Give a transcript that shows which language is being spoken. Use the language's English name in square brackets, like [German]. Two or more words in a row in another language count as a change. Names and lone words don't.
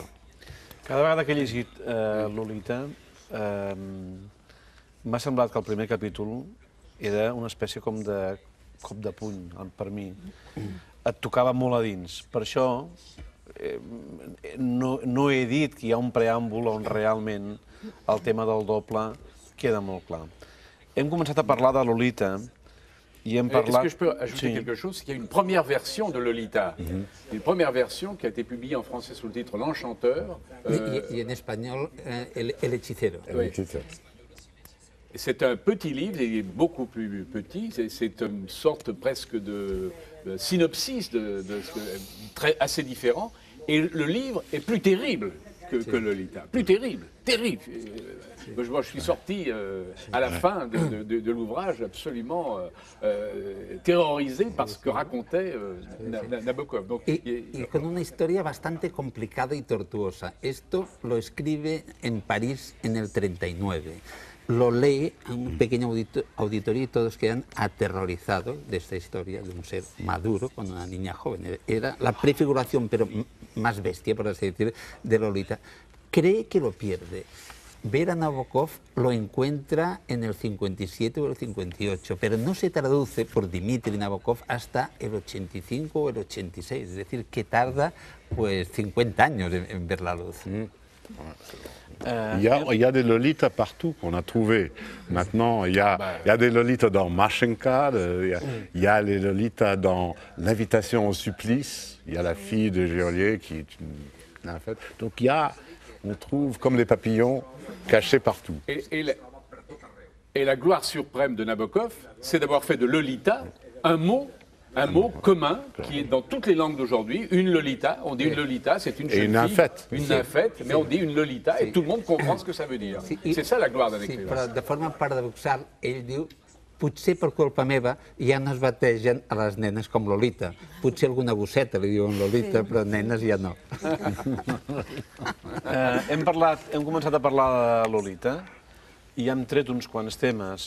[Catalan] Cada vegada que he llegit Lolita m'ha semblat que el primer capítol era una espècie com de cop de puny per mi. Et tocava molt a dins. Per això no he dit que hi ha un preàmbul on realment el tema del doble queda molt clar. Hem començat a parlar de Lolita i hem parlat... [French] Est-ce que je peux ajouter quelque chose? Il y a une première version de Lolita. Une première version qui a été publiée en français sous le titre L'Enchanteur. Et en espagnol, El Hechicero. C'est un petit livre, il est beaucoup plus petit, c'est une sorte presque de synopsis assez différent. Et le livre est plus terrible que Lolita. Plus terrible, terrible. Moi, je suis sorti à la fin de l'ouvrage absolument terrorisé par ce que racontait Nabokov. [Spanish] Y con una historia bastante complicada y tortuosa. Esto lo escribe en París en el 39. Lo lee en un pequeño auditorio y todos quedan aterrorizados de esta historia de un ser maduro con una niña joven. Era la prefiguración, pero más bestia, por así decir, de Lolita. Cree que lo pierde. Ver a Nabokov lo encuentra en el 57 o el 58, pero no se traduce por Dmitri Nabokov hasta el 85 o el 86, es decir, que tarda pues 50 años en ver la luz. [French] Il y a des Lolitas partout qu'on a trouvé. Maintenant, il y a des Lolitas dans Mashenka, il y a les Lolitas dans L'invitation au supplice, il y a la fille de Geolier qui est une nymphette. Donc on trouve comme des papillons cachés partout. Et la gloire suprême de Nabokov, c'est d'avoir fait de Lolita un mot commun qui est dans toutes les langues d'aujourd'hui. Une Lolita, on dit une Lolita, c'est une jeune fille, une nymphette, mais on dit une Lolita et tout le monde comprend ce que ça veut dire. C'est ça la gloire d'un écrivain. [Catalan] Però de forma paradoxal, ell diu, potser per culpa meva ja no es bategen a les nenes com Lolita. Potser alguna gosseta li diuen Lolita, però nenes ja no. Hem començat a parlar de Lolita i hem tret uns quants temes.